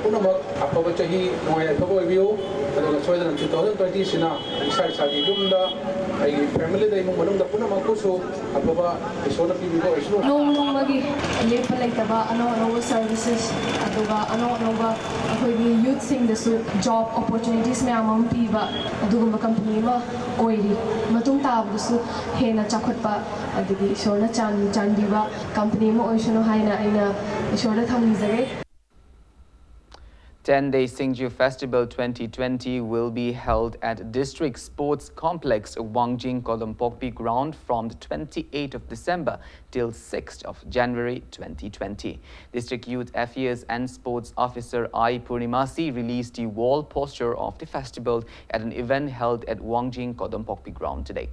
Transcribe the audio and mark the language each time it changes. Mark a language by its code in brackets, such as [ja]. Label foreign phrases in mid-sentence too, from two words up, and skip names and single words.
[mni] punamak apaba chahi noya apaba view aduga soidan 2020 sina isai sagi dumda ai family dai mung manung da punamak kusu apaba isona pibibo isno nong magi lepa laitaba ano services aduga ano ba akhoi youth sing dasu [en] job opportunities [mni] me amam piba aduga company ma oiri matung tabdusu hena chakhotpa adugi isona chandiba company mo oishono haina aina ishoda thamizage. [en] 10-day Singju Festival 2020 will be held at District Sports Complex, Wangjing Kolompokpi Ground from the 28th of December till 6th of January 2020. District Youth Affairs and Sports Officer I. Purnimasi released the wall poster of the festival at an event held at Wangjing Kolompokpi Ground today.